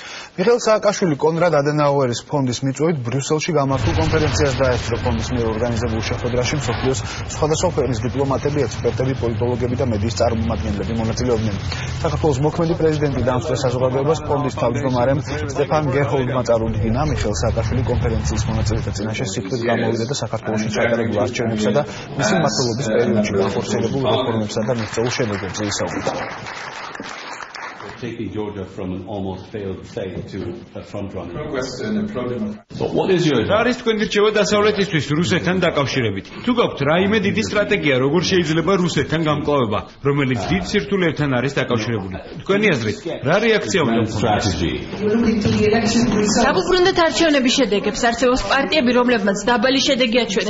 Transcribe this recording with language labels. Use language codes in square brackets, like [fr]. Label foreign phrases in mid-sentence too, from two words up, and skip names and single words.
[ka] მიხეილ სააკაშვილი კონრად ადენაუერის ფონდის მიწვევით ბრიუსელში გამართულ კონფერენციას დაესწრო ფონდის მიერ ორგანიზებულ შეხვედრაში მსოფლიოს სხვადასხვა ქვეყნის დიპლომატები, ექსპერტები, პოლიტოლოგები და მედიის წარმომადგენლები მონაწილეობდნენ. საქართველოს მოქმედი პრეზიდენტი დამსწრე საზოგადოებას ფონდის თავმჯდომარემ სტეფან გერჰოლდმა წარუდგინა. მიხეილ სააკაშვილი კონფერენციის მონაწილეთა წინაშე სიკვდილით გამოვიდა და საქართველოში ჩატარებულ არჩევნებსა და მისი მმართველობის პერიოდში განხორციელებულ რეფორმებსა და მიღწეულ შედეგებზე ისაუბრა. [en] Taking Georgia from an almost failed state to a frontrunner. So what is your [ka] არის თქვენი რჩევა დასავლეთისთვის რუსეთთან დაკავშირებით? თუ გაქვთ რაიმე დიდი სტრატეგია, როგორ შეიძლება რუსეთთან გამკლავება, რომელიც დიდ სირთულეებთან არის დაკავშირებული? თქვენი აზრით, რა რეაქცია უნდა გქონდეს? დაუბრუნდეთ არჩევნების შედეგებს, არსებობს პარტიები, რომლებმაც დაბალი შედეგი აჩვენეს.